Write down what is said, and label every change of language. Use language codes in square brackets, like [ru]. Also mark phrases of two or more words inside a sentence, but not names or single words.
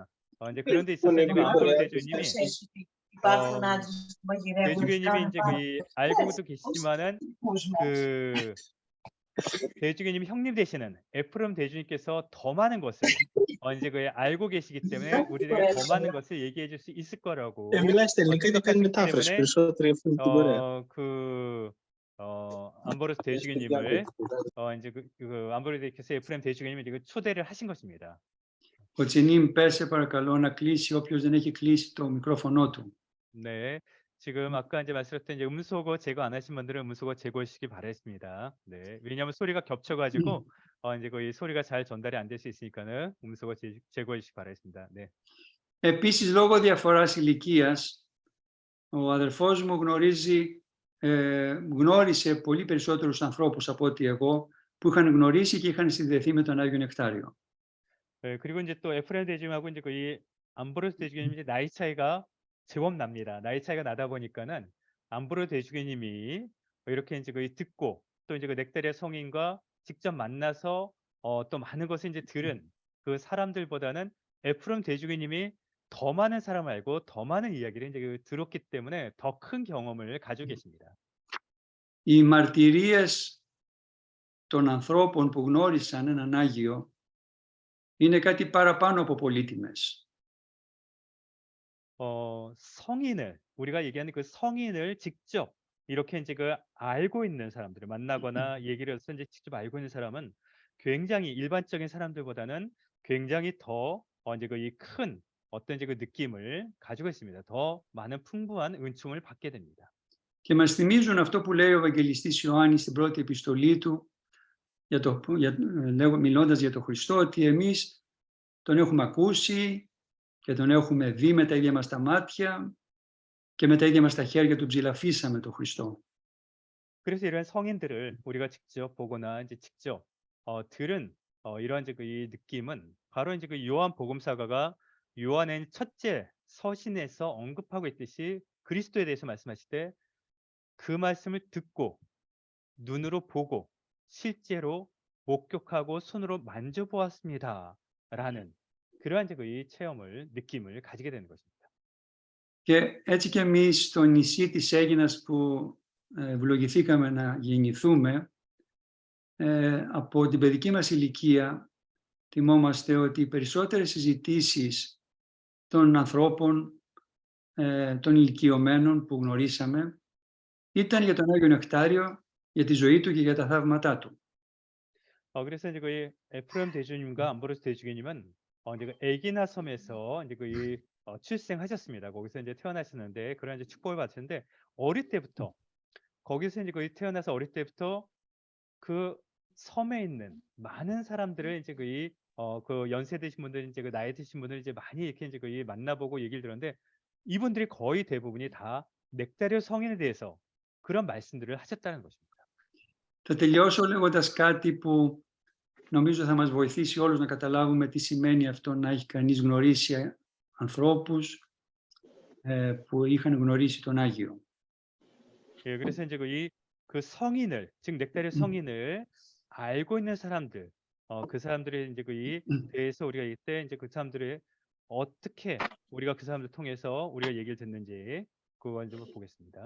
[ko] 이제 그런 데 있어서 이제 그 암브로 대주님이 대주교님이 이제 그 알고도 계시지만은 그 대주교님 형님 되시는 에프름 대주님께서 더 많은 것을 이제 그 알고 계시기 때문에 우리에게 더 많은 것을 얘기해 줄 수 있을 거라고 생각하시기 때문에 암브로스 대주교님을 이제 그 암브로스 대주께서 에프름 대주교님을 이제 초대를 하신 것입니다. [el] Ο Τσινίμ, πέσε παρακαλώ να κλείσει όποιος δεν έχει κλείσει το μικρόφωνο του. [ko] 네, 지금 아까 이제 말씀드렸던 이제 음소거 제거 안 하신 분들은 음소거 제거해 주시기 바랬습니다. 네, 왜냐하면 소리가 겹쳐가지고 이제 거의 소리가 잘 전달이 안 될 수 있으니까는 음소거 제거해 주시기 바랬습니다. 네. [el] Επίσης, λόγω διαφοράς ηλικίας, ο αδερφός μου γνώρισε πολύ περισσότερους ανθρώπους από ό,τι εγώ, που είχαν γνωρίσει και είχαν συνδεθεί με τον Άγιο Νεκτάριο. [ko] 네, 그리고 이제 또 에프ρα임 대주님하고 이제 거의 암브로스 대주교님 이제 나이 차이가 제법 납니다. 나이 차이가 나다 보니까는 암브로스 대주교님이 이렇게 이제 거의 듣고 또 이제 그 넥타리아 성인과 직접 만나서 또 많은 것을 이제 들은 그 사람들보다는 에프라임 대주교님이 더 많은 사람을 알고 더 많은 이야기를 이제 그 들었기 때문에 더 큰 경험을 가지고 계십니다. [el] Οι μαρτυρίες των ανθρώπων που γνώρισαν έναν Άγιο είναι κάτι παραπάνω από πολύτιμες. [ko] 성인을 우리가 얘기하는 그 성인을 직접 이렇게 이제 그 알고 있는 사람들을 만나거나 얘기를 해서 이제 직접 알고 있는 사람은 굉장히 일반적인 사람들보다는 굉장히 더 이제 그 이 큰 어떤 이제 그 느낌을 가지고 있습니다. 더 많은 풍부한 은총을 받게 됩니다. [el] Και μας θυμίζουν αυτό που λέει ο Ευαγγελιστής Ιωάννης στην πρώτη επιστολή του, μιλώντας για τον Χριστό, ότι εμείς τον έχουμε ακούσει και τον έχουμε δει με τα ίδια μας τα μάτια και με τα ίδια μας τα χέρια του ψηλαφίσαμε τον Χριστό. [ko] 그래서 이런 성인들을 우리가 직접 보거나 이제 직접 들은 이러한 이제 그 이 느낌은 바로 이제 그 요한 복음사가가 요한의 첫째 서신에서 언급하고 있듯이 그리스도에 대해서 말씀하실 때 그 말씀을 듣고 눈으로 보고 실제로 목격하고 손으로 만져보았습니다라는 그러한 이제 그 이 체험을 느낌을 가지게 되는 것입니다. [el] Και έτσι και εμείς στο νησί της Αίγινας που ευλογηθήκαμε να γεννηθούμε, από την παιδική μας ηλικία θυμόμαστε ότι οι περισσότερες συζητήσεις των ανθρώπων, των ηλικιωμένων που γνωρίσαμε, ήταν για τον Άγιο Νεκτάριο, για τη ζωή του και για τα θαύματά του. [ko] 그래서 이제 그 에프ρα임 대주님과 암브로스 대주교님은 이제 그 에기나 섬에서 이제 그 출생하셨습니다. 거기서 이제 태어나셨는데 그런 이제 축복을 받으셨는데 어릴 때부터 거기서 이제 거의 태어나서 어릴 때부터 그 섬에 있는 많은 사람들을 이제 그 연세 드신 분들 이제 그 나이 드신 분들 이제 많이 이렇게 이제 그 만나보고 얘기를 들었는데 이분들이 거의 대부분이 다 넥타리오 성인에 대해서 그런 말씀들을 하셨다는 것입니다. [el] Θα τελειώσω λέγοντας κάτι που νομίζω θα μας βοηθήσει όλους να καταλάβουμε τι σημαίνει αυτό να έχει κανείς γνωρίσει ανθρώπους που είχαν γνωρίσει τον Άγιο. [ko] 예, 그래서 이제 그 성인을 즉 넥타리오 성인을 알고 있는 사람들, 그 사람들의 이제 이 대해서 우리가 이때 이제 그 사람들의 어떻게 우리가 그 사람들 통해서 우리가 얘기를 듣는지 그걸 좀 보겠습니다.